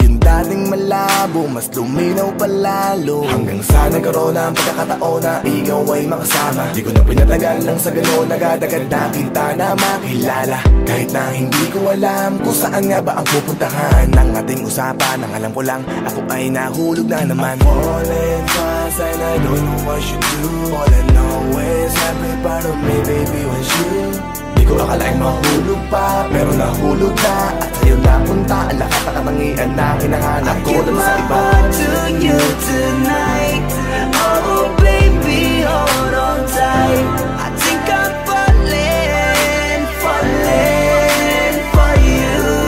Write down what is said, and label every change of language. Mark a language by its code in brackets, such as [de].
[tl] Yung dating malabo, mas luminaw palalo. Hanggang sa nagkaroon na ang pagkakataon na ikaw ay makasama. Di ko na pinatagal lang sa gano'n, nagadagad na kita na makilala. Kahit na hindi ko alam kung saan nga ba ang pupuntahan ng ating usapan. Ang alam ko lang, ako ay nahulog na naman. [en] I'm falling fast and I don't know what you do. All I know is every part of me, baby, was you. [tl] Di ko akalaing mahulog pa, pero nahulog na. At sa'yo napunta, ang lahat na katangian na hinahanap ko dun sa iba. [en] I give my heart to you tonight. Oh baby, hold on tight. I think I'm falling, falling for you.